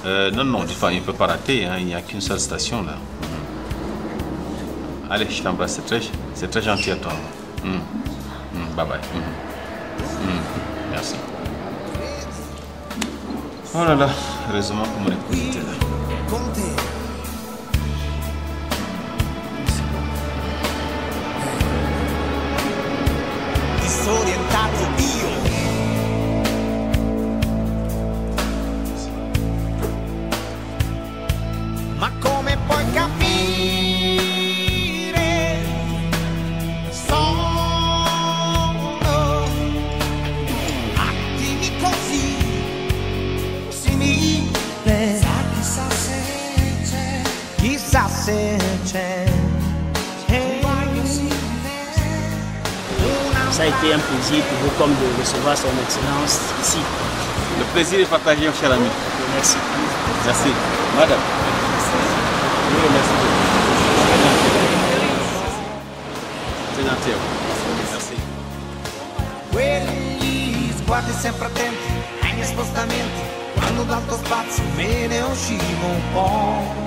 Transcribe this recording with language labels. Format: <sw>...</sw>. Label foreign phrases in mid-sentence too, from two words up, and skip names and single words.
<fr>Non, non, enfin, il ne peut pas rater, hein. Il n'y a qu'une seule station là. Allez, je t'embrasse, c'est très gentil à toi.</fr> <en>Bye bye. Merci.</en> <fr>Oh là là, heureusement que mon épouse était là.</fr> <it>Disorientato io. Ma come puoi capire? Sono attimi così simili. Chissà se c'è. Chissà se c'è.</it> <fr>Ça a été un plaisir pour vous comme de recevoir son excellence ici. Le plaisir est partagé, mon cher ami. Merci. Merci. Madame. Oui, merci. C'est gentil. Merci.</fr> <it>Quegli sguardi sempre attenti ai miei spostamenti, quando d'alto spazio me ne uscivo un po'.</it>